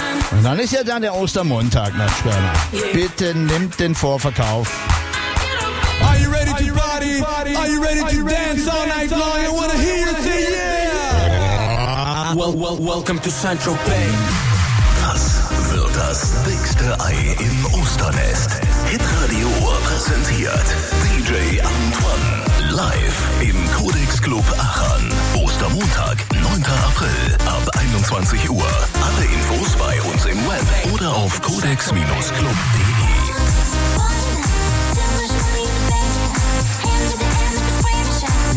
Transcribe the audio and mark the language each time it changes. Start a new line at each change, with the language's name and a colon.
German: Und dann ist ja dann der Ostermontag, nach Schwärmer. Yeah. Bitte nimmt den Vorverkauf.
English: Are you ready to party? Are you ready to dance all night long? I wanna hear you say yeah! Welcome to Saint-Tropez.
German: Das wird das dickste Ei im Osternest. Hitradio Ohr präsentiert DJ Antoine. Live im Codex Club Aachen. Ostermontag, 9. April ab 21 Uhr. Alle Infos bei uns im Web oder auf codex-club.de.